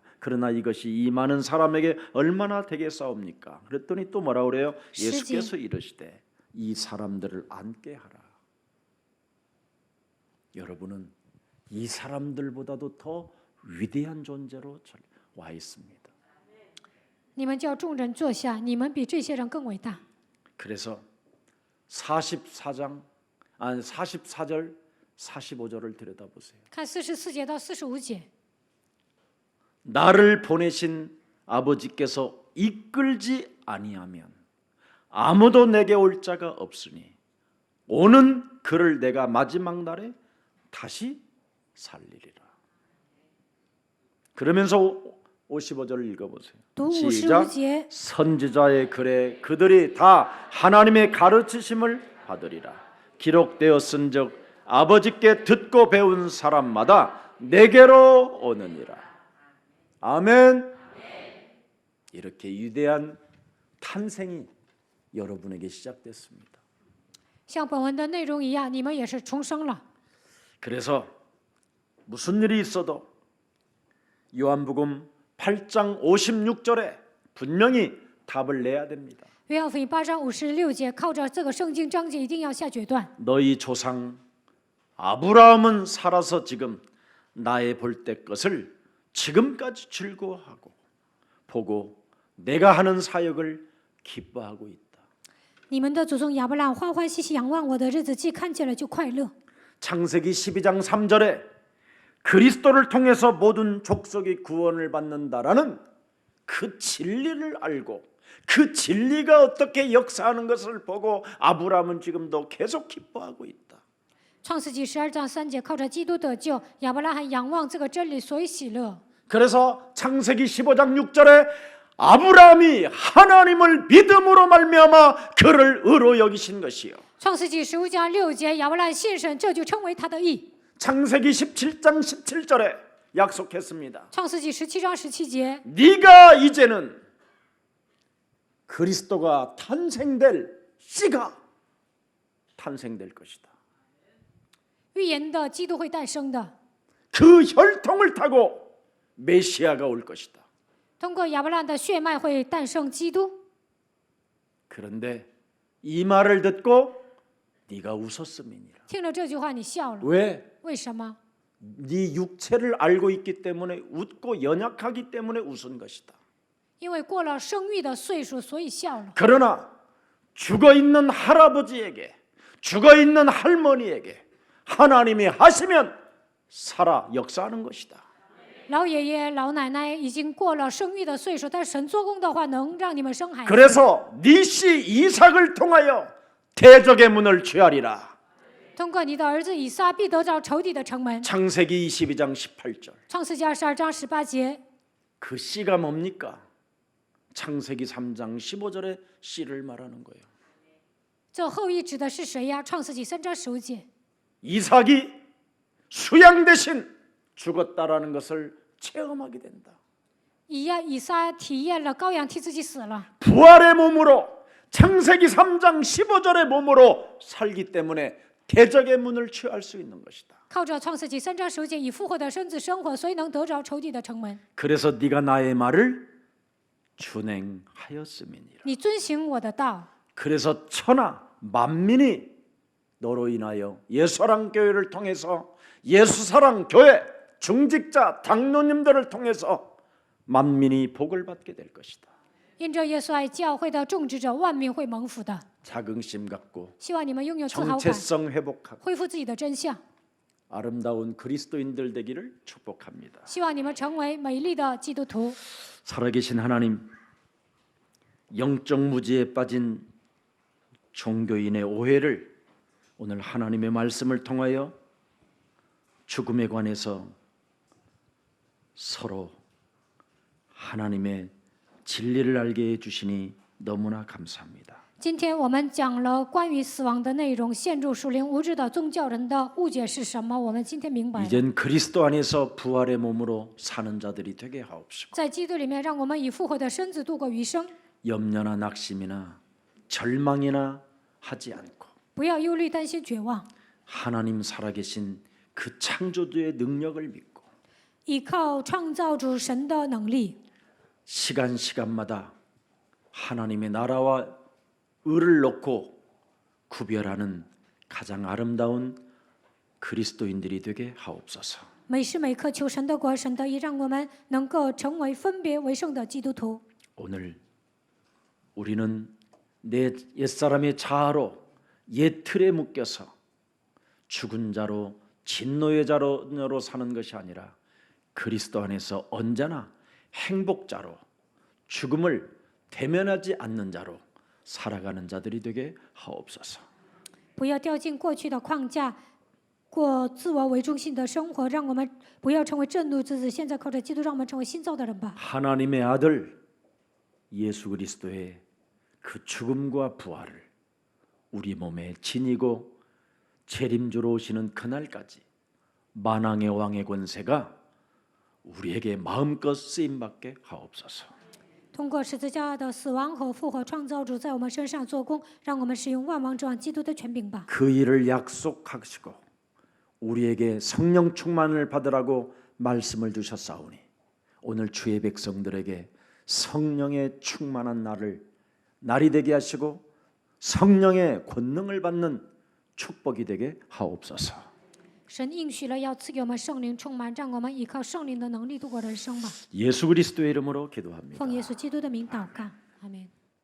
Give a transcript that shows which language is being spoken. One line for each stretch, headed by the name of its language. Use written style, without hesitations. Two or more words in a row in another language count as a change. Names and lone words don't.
Korean: 그러나 이것이 이 많은 사람에게 얼마나 되겠사옵니까? 그랬더니 또 뭐라 그래요? 예수께서 이르시되 이 사람들을 앉게 하라. 여러분은 이 사람들보다도 더 위대한 존재로 와 있습니다.
Chinese: 你们叫众人坐下，你们比这些人更伟大。
Korean: 그래서 44절 45절을 들여다보세요.
Chinese: 看44节到45节，
Korean: 나를 보내신 아버지께서 이끌지 아니하면 아무도 내게 올 자가 없으니 오는 그를 내가 마지막 날에 다시 살리리라. 그러면서 55절을 읽어보세요.
Chinese: 读
Korean: 시작.
Chinese: 55节，
Korean: 선지자의 글에 그들이 다 하나님의 가르치심을 받으리라. 기록되었은즉 아버지께 듣고 배운 사람마다 내게로 오느니라. 아멘. 이렇게 위대한 탄생이 여러분에게 시작됐습니다.
Chinese: 像本文的内容一样，你们也是重生了。
Korean: 그래서 무슨 일이 있어도 요한복음 8장 56절에 분명히 답을 내야 됩니다.
Chinese: 约翰福音8章56节，靠着这个圣经章节一定要下决断。
Korean: 너희 조상 아브라함은 살아서 지금 나의 볼 때 것을 지금까지 즐거워하고 보고 내가 하는 사역을 기뻐하고 있다.
Chinese: 你们的祖宗亚伯拉罕欢欢喜喜仰望我的日子，既看见了就快乐。
Korean: 창세기 12장 3절에 그리스도를 통해서 모든 족속이 구원을 받는다라는 그 진리를 알고 그 진리가 어떻게 역사하는 것을 보고 아브라함은 지금도 계속 기뻐하고 있다.
Chinese: 创世纪12章3节，靠着基督得救，亚伯拉罕仰望这个真理，所以喜乐。
Korean: 그래서 창세기 15장 6절에 아브라함이 하나님을 믿음으로 말미암아 그를 의로 여기신 것이요.
Chinese: 创世纪15章6节，亚伯拉罕信神，这就称为他的义。
Korean: 창세기 17장 17절에 약속했습니다.
Chinese: 创世纪17章17节，
Korean: 네가 이제는 그리스도가 탄생될 씨가 탄생될 것이다.
Chinese: 预言的基督会诞生的，
Korean: 그 혈통을 타고 메시아가 올 것이다.
Chinese: 通过亚伯拉罕的血脉会诞生基督。
Korean: 그런데 이 말을 듣고 네가 웃었음이니라.
Chinese: 听了这句话，你笑了，
Korean: 왜?
Chinese: 为什么？
Korean: 네 육체를 알고 있기 때문에 웃고 연약하기 때문에 웃은 것이다.
Chinese: 因为过了生育的岁数，所以笑了。
Korean: 그러나 죽어 있는 할아버지에게 죽어 있는 할머니에게 하나님이 하시면 살아 역사하는 것이다.
Chinese: 老爷爷、老奶奶已经过了生育的岁数，但是神做工的话，能让你们生孩子。
Korean: 그래서 네 씨 이삭을 통하여 대적의 문을 취하리라.
Chinese: 通过你的儿子以撒，必得着仇敌的城门。
Korean: 창세기 22장 18절.
Chinese: 创世纪22章18节，
Korean: 그 씨가 뭡니까? 창세기 3장 15절의 씨를 말하는 거예요.
Chinese: 这后裔指的是谁呀？创世纪3章15节，
Korean: 이삭이 수양 대신 죽었다라는 것을 체험하게 된다.
Chinese: 以撒体验了羔羊替自己死了，
Korean: 부활의 몸으로 창세기 3장 15절의 몸으로 살기 때문에 대적의 문을 취할 수 있는 것이다.
Chinese: 靠着创世纪3章15节以复活的身子生活，所以能得着仇敌的城门。
Korean: 그래서 네가 나의 말을 준행하였음이니라.
Chinese: 你遵行我的道，
Korean: 그래서 천하 만민이 너로 인하여 예수사랑 교회를 통해서 예수사랑 교회 중직자 장로님들을 통해서 만민이 복을 받게 될 것이다.
Chinese: 因着耶稣爱教会的种植者，万民会蒙福的。
Korean: 자긍심 갖고
Chinese: 希望你们拥有自豪感，
Korean: 정체성 회복하고
Chinese: 恢复自己的真相。
Korean: 아름다운 그리스도인들 되기를 축복합니다.
Chinese: 希望你们成为美丽的基督徒。
Korean: 살아계신 하나님, 영적 무지에 빠진 종교인의 오해를 오늘 하나님의 말씀을 통하여 죽음에 관해서 서로 하나님의 진리를 알게 해주시니 너무나 감사합니다.
Chinese: 今天我们讲了关于死亡的内容，陷入属灵无知的宗教人的误解是什么？我们今天明白了。
Korean: 이젠 그리스도 안에서 부활의 몸으로 사는 자들이 되게 하옵시고
Chinese: 在基督里面，让我们以复活的身子度过余生，
Korean: 염려나 낙심이나 절망이나 하지 않고
Chinese: 不要忧虑、担心、绝望，
Korean: 하나님 살아계신 그 창조주의 능력을 믿고
Chinese: 依靠创造主神的能力，
Korean: 시간마다 하나님의 나라와 의를 놓고 구별하는 가장 아름다운 그리스도인들이 되게 하옵소서.
Chinese: 每时每刻求神的国、神的义，让我们能够成为分别为圣的基督徒。
Korean: 오늘 우리는 내 옛사람의 자아로 옛 틀에 묶여서 죽은 자로 진노의 자로 사는 것이 아니라 그리스도 안에서 언제나 행복자로 죽음을 대면하지 않는 자로 살아가는 자들이 되게 하옵소서.
Chinese: 不要掉进过去的框架，过自我为中心的生活，让我们不要成为震怒之子。现在靠着基督，让我们成为新造的人吧。
Korean: 하나님의 아들 예수 그리스도의 그 죽음과 부활을 우리 몸에 지니고 재림주로 오시는 그날까지 만왕의 왕의 권세가 우리에게 마음껏 쓰임받게 하옵소서.
Chinese: 通过十字架的死亡和复活，创造主在我们身上做工，让我们使用万王之王基督的权柄吧。
Korean: 그 일을 약속하시고 우리에게 성령 충만을 받으라고 말씀을 주셨사오니 오늘 주의 백성들에게 성령의 충만한 날이 되게 하시고 성령의 권능을 받는 축복이 되게 하옵소서.
Chinese: 神应许了要赐给我们圣灵充满，让我们依靠圣灵的能力度过人生吧。
Korean: 예수 그리스도의 이름으로 기도합니다.
Chinese: 奉耶稣基督的名祷告，阿门。